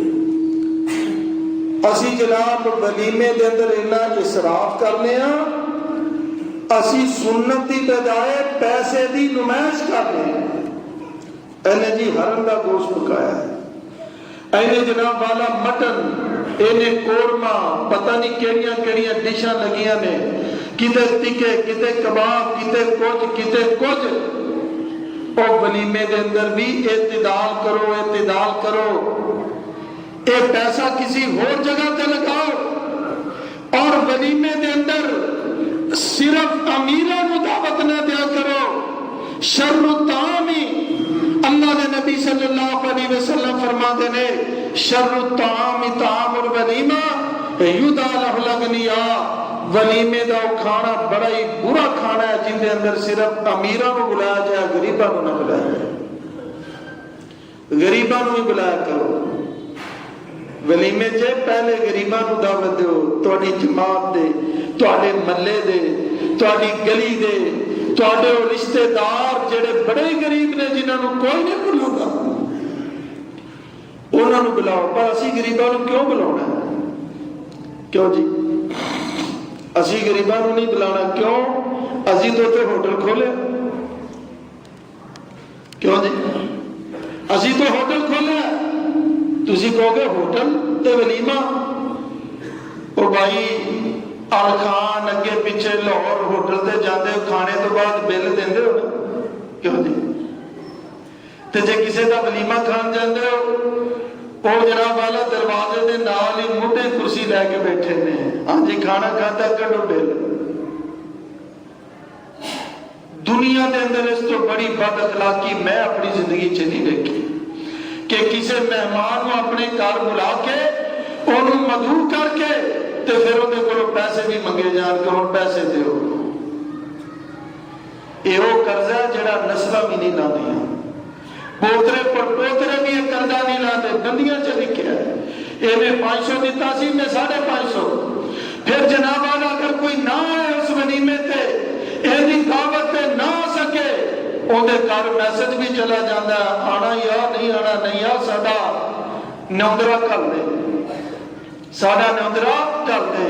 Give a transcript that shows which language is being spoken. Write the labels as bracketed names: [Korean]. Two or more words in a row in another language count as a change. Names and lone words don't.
[Punjabi] اسی جناب ولیمے دے اندر اتنا اسراف کرنے ہاں، اسی سنت دی بجائے پیسے دی نمائش کرنے ہیں۔ اینے جی ہرن دا گوشت پکایا ہے، اینے جناب والا مٹن، اینے قورمہ، پتہ نہیں کیڑیاں کیڑیاں ڈشاں لگیاں نے، کتے تکے، کتے کباب، کتے کچھ۔ اور ولیمے دے اندر بھی اعتدال کرو، اعتدال کرو۔ اے پیسہ کسی اور جگہ تے لگاؤ، اور ولیمے دے اندر صرف امیرہ کو دعوت نہ دیا کرو۔ [Arabic] شر الطعام، [Punjabi] اللہ دے نبی صلی اللہ علیہ وسلم فرماتے نے [Arabic] شر الطعام طعام الولیمہ یدعى له الاغنیاء، [Punjabi] ولیمے دا کھانا بڑا ہی برا کھانا ہے جن دے اندر صرف امیراں کو بلایا جائے، غریباں کو نہ بلایا جائے۔ غریباں کو ہی بلایا کرو ولیمے چ، پہلے غریباں کو دعوت دیو، تہاڈی جماعت دے، تہاڈے محلے دے، تہاڈی گلی دے، تہاڈے رشتہ دار جڑے بڑے غریب نے جنہاں نو کوئی نہیں بلاوندا، انہاں نو بلاؤ۔ پر اسی غریباں نو کیوں بلاونا ہے؟ کیوں جی اسی غریباں نو نہیں بلانا؟ کیوں؟ اسی تو تے ہوٹل کھولے، کیوں جی اسی تو ہوٹل کھولے، تسی کہو گے ہوٹل تے ولیمہ؟ او بھائی خان اگے پیچھے لاہور ہوٹل تے جاندے ہو، کھانے تو بعد بل دیندے ہو نا، کیوں جی؟ تے جے کسے دا ولیمہ کھان جاندے ہو، وہ جناب والا دروازے دے نال ہی موٹے کرسی لے کے بیٹھے نے، ہاں جی کھانا کھاتا کڈو بل۔ دنیا دے اندر اس تو بڑی بد اخلاقی میں اپنی زندگی چ نہیں دیکھی کہ کسی مہمان کو اپنے گھر بلا کے انہوں مدعو کر کے تے پھر وہ کو پیسے بھی منگے جان کہ ہن پیسے دیو۔ یہ وہ قرضہ ہے جڑا نسلاں بھی نہیں لاندیاں، پوترے پڑپوترے بھی یہ قرضہ نہیں لاندے، گندیاں چ لکھیا ہے یہ میں 500 دیتا سی، میں 550۔ پھر جناب والا اگر کوئی نہ آئے اس ولیمے تے، ایدی دعوت تے نہ آ سکے، اندے گھر میسج بھی چلا جاتا ہے آنا یا نہیں آنا، نہیں آ ساڈا نوندرا کر دے، ساڈا نوندرا کر دے۔